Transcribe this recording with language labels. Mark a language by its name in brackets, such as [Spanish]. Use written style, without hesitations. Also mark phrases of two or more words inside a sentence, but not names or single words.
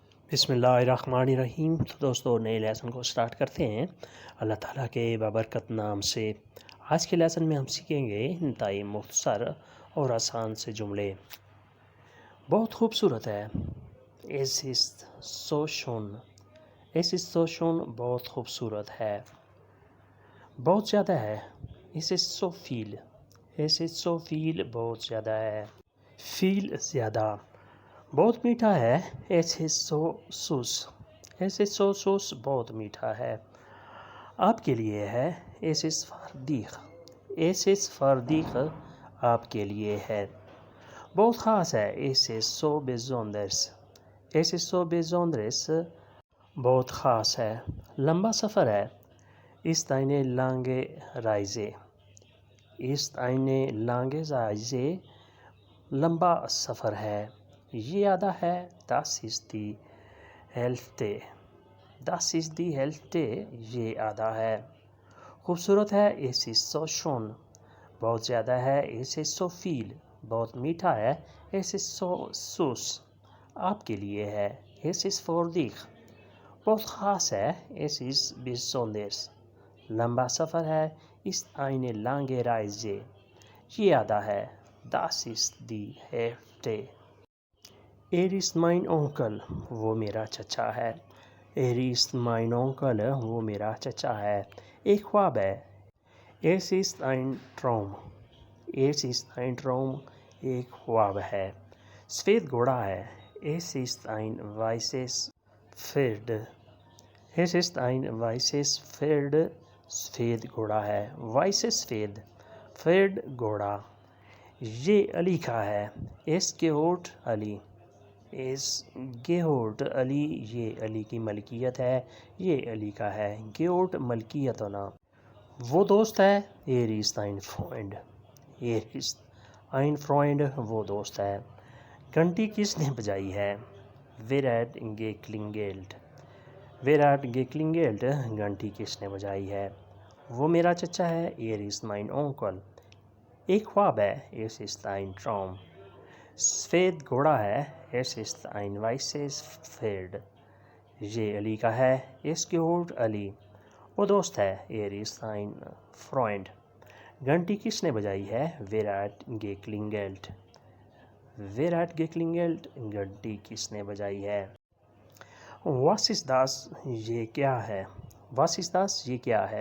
[Urdu] بسم اللہ الرحمن الرحیم۔ تو دوستو نئے لیسن کو سٹارٹ کرتے ہیں اللہ تعالیٰ کے بابرکت نام سے۔ آج کے لیسن میں ہم سیکھیں گے انتہائی مختصر اور آسان سے جملے۔ بہت خوبصورت ہے، [German] Es ist so schön۔ Es ist so schön [Urdu] بہت خوبصورت ہے۔ بہت زیادہ ہے، [German] Es ist so viel۔ Es ist so viel [Urdu] بہت زیادہ ہے۔ [German] viel زیادہ۔ [Urdu] بہت میٹھا ہے، [German] Es ist so süß۔ Es ist so süß [Urdu] بہت میٹھا ہے۔ آپ کے لیے ہے، [German] Es ist für dich۔ Es ist für dich [Urdu] آپ کے لیے ہے۔ بہت خاص ہے، [German] Es ist so besonders۔ Es ist so besonders [Urdu] بہت خاص ہے۔ لمبا سفر ہے، [German] Ist eine lange Reise۔ Ist eine lange Reise [Urdu] لمبا سفر ہے۔ یہ آدھا ہے، [German] Das ist die Hälfte۔ Das ist die Hälfte [Urdu] یہ آدھا ہے۔ خوبصورت ہے، [German] Es ist so schön۔ [Urdu] بہت زیادہ ہے، [German] Es ist so viel۔ [Urdu] بہت میٹھا ہے، [German] Es ist so süß۔ [Urdu] آپ کے لیے ہے، [German] Es ist für dich۔ [Urdu] بہت خاص ہے، [German] Es ist besonders۔ [Urdu] لمبا سفر ہے، [German] Ist eine lange Reise۔ [Urdu] یہ آدھا ہے، [German] Das ist die Hälfte۔ ist mein Onkel [Urdu] وہ میرا چچا ہے۔ [German] ist mein Onkel [Urdu] وہ میرا چچا ہے۔ ایک خواب ہے، [German] Es ist ein Traum۔ Es ist ein Traum [Urdu] ایک خواب ہے۔ سفید گھوڑا ہے، [German] Es ist ein weißes Pferd۔ Es ist ein weißes Pferd [Urdu] سفید گھوڑا ہے۔ [German] weißes Pferd Pferd [Urdu] گھوڑا۔ یہ علی کا ہے، [German] Es gehört علی۔ Es gehört [Urdu] علی یہ علی کی ملکیت ہے، یہ علی کا ہے۔ gehört ملکیت ہونا۔ وہ دوست ہے، [German] ist ein Freund۔ ist ein Freund [Urdu] وہ دوست ہے۔ گھنٹی کس نے بجائی ہے، [German] Wer hat geklingelt۔ Wer hat geklingelt [Urdu] گھنٹی کس نے بجائی ہے۔ وہ میرا چچا ہے، [German] ist mein Onkel۔ [Urdu] ایک خواب ہے، [German] Es ist ein Traum۔ [Urdu] سفید گھوڑا ہے، [German] Es ist ein weißes Pferd۔ [Urdu] یہ علی کا ہے، [German] Es gehört علی۔ [Urdu] وہ دوست ہے، [German] ist ein Freund۔ [Urdu] گھنٹی کس نے بجائی ہے، [German] Wer hat geklingelt۔ Wer hat geklingelt [Urdu] گھنٹی کس نے بجائی ہے۔ [German] Was ist das [Urdu] یہ کیا ہے۔ [German] Was ist das [Urdu] یہ کیا ہے۔